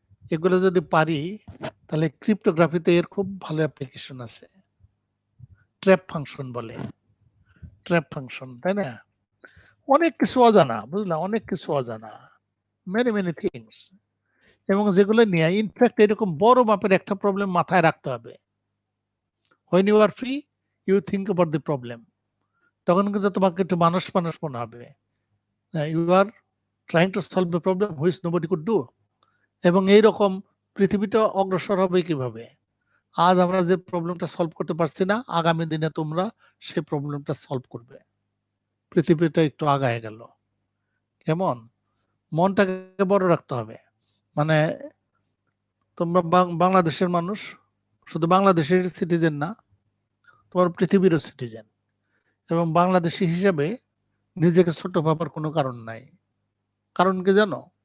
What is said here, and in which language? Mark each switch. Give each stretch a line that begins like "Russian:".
Bangla: এগুলো যদি পারি, তাহলে ক্রিপ্টোগ্রাফিতে এর খুব ভালো অ্যাপ্লিকেশন আছে। ট্র্যাপ ফাংশন বলে, ট্র্যাপ ফাংশন, তাই না? অনেক কিছু অজানা, বুঝলা? অনেক কিছু অজানা, মেনি থিংস, এবং যেগুলো নিয়ে ইনফ্যাক্ট এরকম বড় মাপের একটা প্রবলেম মাথায় রাখতে হবে।
English: when you are free, you think about the problem.
Bangla: তখন কিন্তু তোমাকে একটু মানুষ মনে হবে।
English: you are trying to solve a problem which nobody could do.
Bangla: এবং এইরকম পৃথিবীটা অগ্রসর হবে কিভাবে? আজ আমরা যে প্রবলেমটা সলভ করতে পারছি না, আগামী দিনে তোমরা সেই প্রবলেমটা সলভ করবে। পৃথিবীটা একটু আগায় গেল। কেমন? মনটাকে বড় রাখতে হবে। মানে তোমরা বাংলাদেশের মানুষ, শুধু বাংলাদেশের সিটিজেন না, তোমার পৃথিবীরও সিটিজেন, এবং বাংলাদেশি হিসেবে নিজেকে ছোট ভাবার কোনো কারণ নাই। কারণ কি জানো?